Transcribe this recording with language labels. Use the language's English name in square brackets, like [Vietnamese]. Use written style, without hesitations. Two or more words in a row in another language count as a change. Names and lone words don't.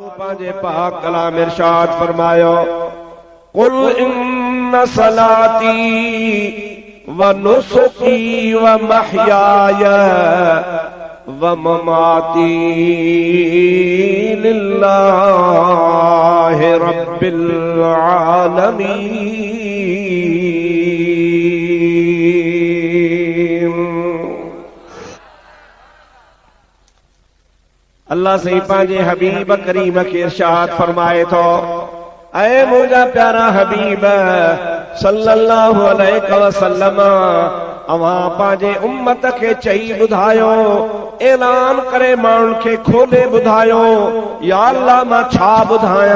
[Sindhi] पांजे पाक कलाम इरशाद फरमायो [Arabic] قل إن صلاتي ونسكي ومحياي ومماتي لله رب العالمين. [Sindhi] अल्लाह सही पांजे हबीब करीम के इरशाद फरमाए तो ऐ मुझा प्यारा हबीब [Arabic] صلى الله عليه وسلم [Sindhi] अवां पांजे उम्मत के चई बुधायो ऐलान करे माण्हुनि खे खोले बुधायो या अल्लाह मां छा बुधाया।